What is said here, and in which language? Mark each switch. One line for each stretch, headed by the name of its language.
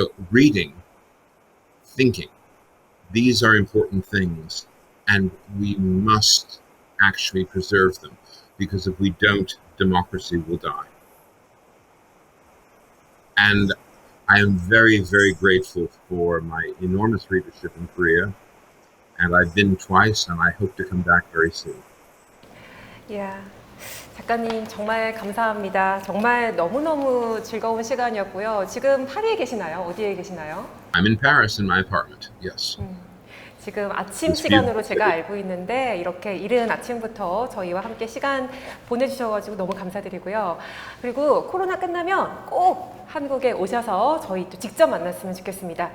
English: Reading, thinking. These are important things, and we must actually preserve them, because if we don't, democracy will die. And I am very, very grateful for my enormous readership in Korea, and I've been twice, and I hope to come back very soon. Yeah.
Korean: 작가님 정말 감사합니다. 정말 너무너무 즐거운 시간이었고요. 지금 파리에 계시나요? 어디에 계시나요?
English: I'm in Paris in my apartment, yes.
Korean: 지금 아침 시간으로 제가 알고 있는데 이렇게 이른 아침부터 저희와 함께 시간 보내주셔가지고 너무 감사드리고요. 그리고 코로나 끝나면 꼭 한국에 오셔서 저희 또 직접 만났으면 좋겠습니다.